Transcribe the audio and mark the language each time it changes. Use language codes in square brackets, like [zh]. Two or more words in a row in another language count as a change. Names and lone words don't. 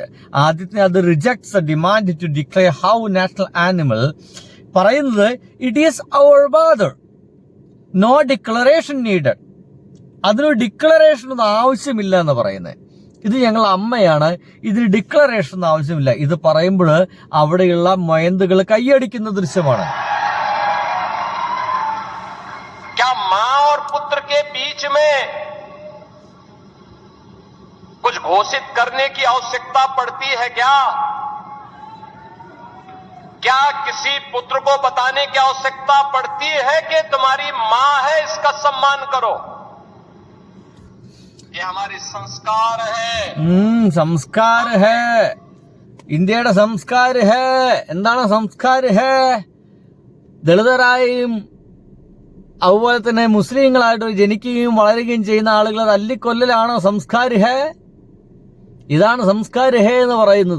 [ml] ആദ്യത്തെ അത് [en] rejects a demand to declare cow national animal, പറയുന്നത് it is our mother, no declaration needed. [ml] അതിനൊരു ഡിക്ലറേഷൻ ഒന്നും ആവശ്യമില്ല എന്ന് പറയുന്നത്. ഇത് ഞങ്ങളുടെ അമ്മയാണ്, ഇതിന് ഡിക്ലറേഷൻ ആവശ്യമില്ല. ഇത് പറയുമ്പോൾ അവിടെയുള്ള മൊയന്തുകൾ കൈയടിക്കുന്ന ദൃശ്യമാണ്. [hi] क्या मां और पुत्र के बीच में कुछ घोषित करने की आवश्यकता पड़ती है क्या किसी पुत्र को बताने की आवश्यकता पड़ती है कि तुम्हारी मां है, इसका सम्मान करो? ये हमारे संस्कार है. संस्कार है, ഇന്ത്യയുടെ संस्कार है. [ml] എന്താണ് [hi] संस्कार है? [ml] ദളിതരായും അതുപോലെ തന്നെ മുസ്ലിങ്ങളായിട്ട് ജനിക്കുകയും വളരുകയും ചെയ്യുന്ന ആളുകളെ തല്ലിക്കൊല്ലലാണോ [hi] संस्कार है? [ml] ഇതാണ് [hi] संस्कार है [ml] എന്ന് പറയുന്നത്.